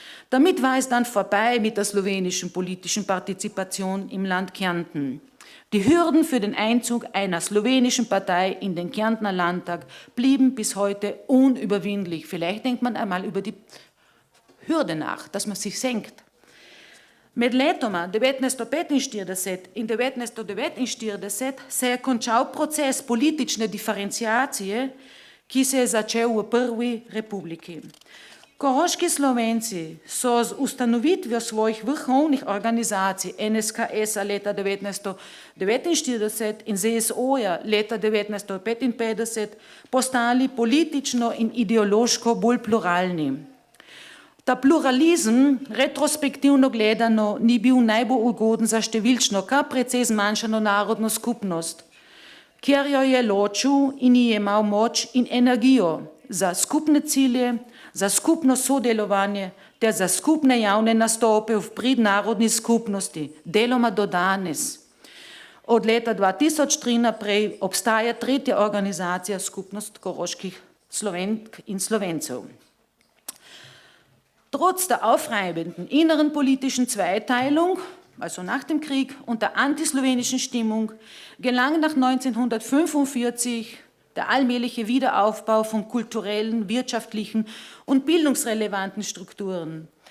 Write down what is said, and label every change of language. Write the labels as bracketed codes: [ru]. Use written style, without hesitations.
[de] Damit war es dann vorbei mit der slowenischen politischen Partizipation im Land Kärnten. Die Hürden für den Einzug einer slowenischen Partei in den Kärntner Landtag blieben bis heute unüberwindlich. Vielleicht denkt man einmal über die Hürde nach, dass man sich senkt. [sl] Med letoma 1945 in 1949 se je končal proces politične diferenciacije, ki se je začel v prvi republiki. Koroški Slovenci so z ustanovitvijo svojih vrhovnih organizacij NSKS-a leta 1949 in ZSO-ja leta 1955 postali politično in ideološko bolj pluralni. Ta pluralizem, retrospektivno gledano, ni bil najbolj ugoden za številčno, kar precej zmanjšano narodno skupnost, kjer jo je ločil in ji jemal moč in energijo za skupne cilje, za skupno sodelovanje ter za skupne javne nastope v prid narodni skupnosti, deloma do danes. Od leta 2003 naprej obstaja tretja organizacija, Skupnost koroških Slovenk in Slovencev. [de] Trotz der aufreibenden inneren politischen Zweiteilung, also nach dem Krieg, und der antislowenischen Stimmung, gelang nach 1945 der allmähliche Wiederaufbau von kulturellen, wirtschaftlichen und bildungsrelevanten Strukturen.